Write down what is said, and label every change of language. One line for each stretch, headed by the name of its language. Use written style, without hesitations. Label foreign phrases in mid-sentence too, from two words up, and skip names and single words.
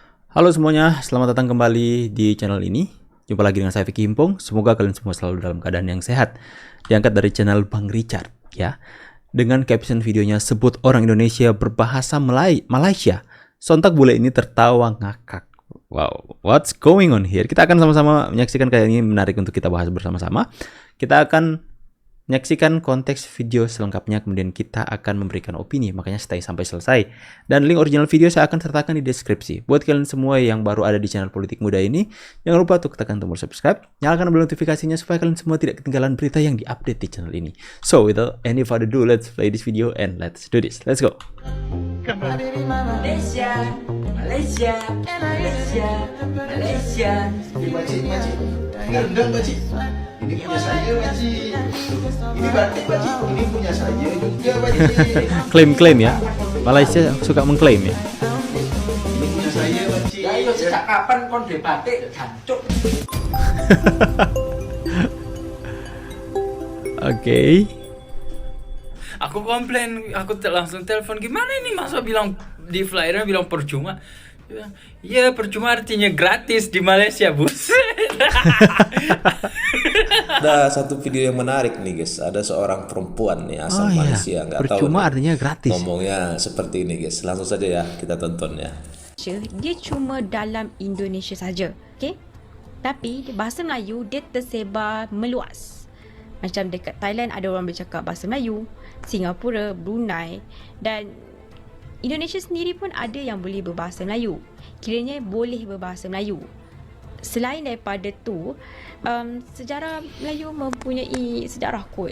Indonesian: Halo semuanya, selamat datang kembali di channel ini. Jumpa lagi dengan saya Vicky Himpong. Semoga kalian semua selalu dalam keadaan yang sehat. Diangkat dari channel Bang Richard, ya. Dengan caption videonya sebut orang Indonesia berbahasa Malaysia. Sontak bule ini tertawa ngakak.
English: Wow, what's going on here?
Indonesian: Kita akan sama-sama menyaksikan kayak ini menarik untuk kita bahas bersama-sama. Kita akan menyaksikan konteks video selengkapnya, kemudian kita akan memberikan opini, makanya stay sampai selesai. Dan
English: link original video
Indonesian: saya akan sertakan di deskripsi. Buat kalian semua yang baru ada di channel Politik Muda ini, jangan lupa untuk tekan tombol subscribe, nyalakan bel notifikasinya supaya kalian semua tidak ketinggalan berita yang diupdate di channel ini.
English: So, without any further ado, let's play this video and let's do this. Let's go!
Malay: Malaysia, Malaysia, Malaysia, Malaysia. Makcik, gendeng makcik. Ini punya saya makcik. Ini batik makcik, ini punya saya juga makcik.
Indonesian: Klaim-klaim ya, Malaysia suka mengklaim ya.
Malay: Ini punya saya makcik.
Javanese: Ya iyo sejak kapan kon duwe batik jancuk.
Indonesian: Oke. Aku komplain, aku langsung telepon, gimana ini masa bilang di flyernya bilang percuma. Dia bilang, iya percuma artinya gratis di Malaysia, bus. Ada satu video yang menarik nih guys. Ada seorang perempuan nih asal Malaysia, nggak tahu Percuma nih artinya gratis. ngomongnya seperti ini guys. Langsung saja ya kita tonton ya.
Malay: Dia cuma dalam Indonesia saja, okey? Tapi bahasa Melayu dia tersebar meluas. Macam dekat Thailand ada orang bercakap bahasa Melayu, Singapura, Brunei, dan Indonesia sendiri pun ada yang boleh berbahasa Melayu. Kiranya boleh berbahasa Melayu. Selain daripada tu, sejarah Melayu mempunyai sejarah kot.